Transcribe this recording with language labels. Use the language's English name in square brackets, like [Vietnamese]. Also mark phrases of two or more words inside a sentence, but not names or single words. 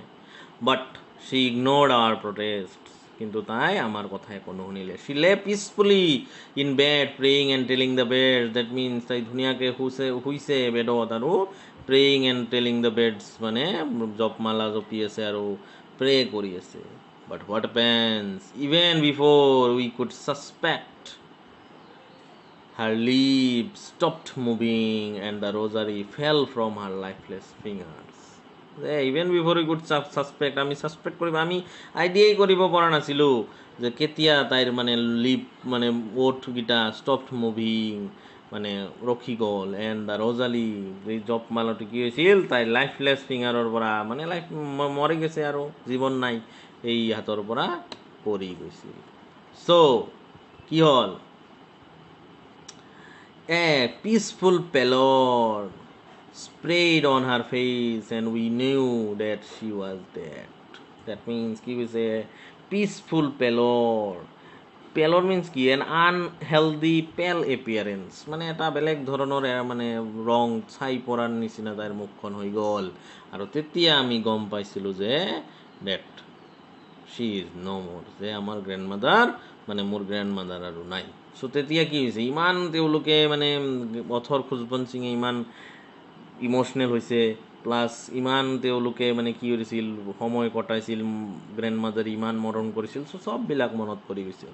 [English] But she ignored our protest, [Assamese] কিন্তু তাই আমাৰ কথা একো নুশুনিলে. [English] She lay peacefully in bed praying and telling the beads. that means [Assamese] তাই ধুনীয়াকৈ শুইছে বেডত আৰু [English] praying and telling the beads, [Assamese] মানে জপমালা জপি আছে আৰু প্ৰে কৰি আছে. [English] But what happens, even before we could suspect, her lips stopped moving and the rosary fell from her lifeless fingers. Even before we could suspect, [Assamese] আমি সাসপেক্ট কৰিব, আমি আইডিয়াই কৰিব পৰা নাছিলোঁ যে কেতিয়া তাইৰ মানে লিপ মানে ওঠকেইটা [English] stopped moving, [Assamese] মানে ৰখি গ'ল. [English] and the rosary, [Assamese] এই জপমালাটো কি হৈছিল, তাইৰ লাইফলেছ ফিংগাৰৰ পৰা, মানে লাইফ মৰি গৈছে আৰু জীৱন নাই, এই হাতৰ পৰা পৰি গৈছিল. চ' কি হ'ল, [English] a peaceful pallor spread on her face and we knew that she was dead. That means [Assamese] কি হৈছে, [English] peaceful pallor. Pallor means কি, an unhealthy pale appearance, [Assamese] মানে এটা বেলেগ ধৰণৰ মানে ৰং ছাই পৰাৰ নিচিনা তাইৰ মুখখন হৈ গ'ল. আৰু তেতিয়া আমি গম পাইছিলোঁ যে [English] that she is no more, [Assamese] যে আমাৰ গ্ৰেণ্ডমাদাৰ, মানে মোৰ গ্ৰেণ্ডমাদাৰ আৰু নাই. চ' তেতিয়া কি হৈছে, ইমান তেওঁলোকে মানে অথৰ খুজবন সিঙে ইমান ইম'চনেল হৈছে, প্লাছ ইমান তেওঁলোকে মানে কি কৰিছিল, সময় কটাইছিল, গ্ৰেণ্ডমাদাৰ ইমান মৰম কৰিছিল, চ' চববিলাক মনত পৰি গৈছে.